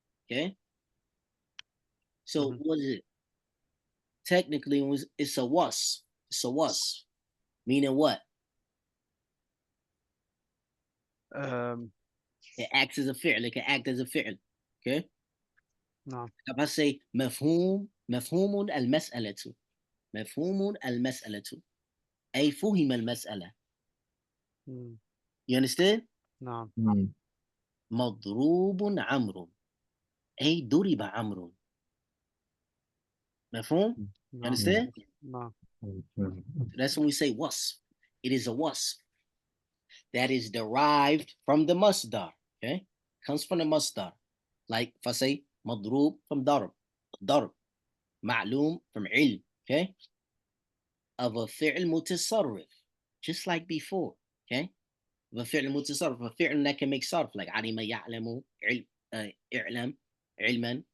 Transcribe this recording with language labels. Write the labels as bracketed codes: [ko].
[en] Okay? So Mhm. what is it? Technically it's a was. It's a was. Meaning what? Um. It acts as a fi'l. It can act as a fi'l. Okay? No. If I say [ar] مفهوم المسألة مفهوم المسألة أي فهم المسألة. Mm. [en] You understand? No. [ar] مضروب عمرو أي ضرب عمرو. [en] مفهوم? You No. understand? No. That's when we say wasf. It is a wasf that is derived from the masdar. Okay? Comes from the masdar. Like if I say مضروب from ضرب. [ar] معلوم from علم. [en] Okay? Of a fi'l mutasarrif. Just like before. Okay? Of a fi'l mutasarrif. A fi'l that can make sarf. [ar] Like علم يعلم اعلم علما.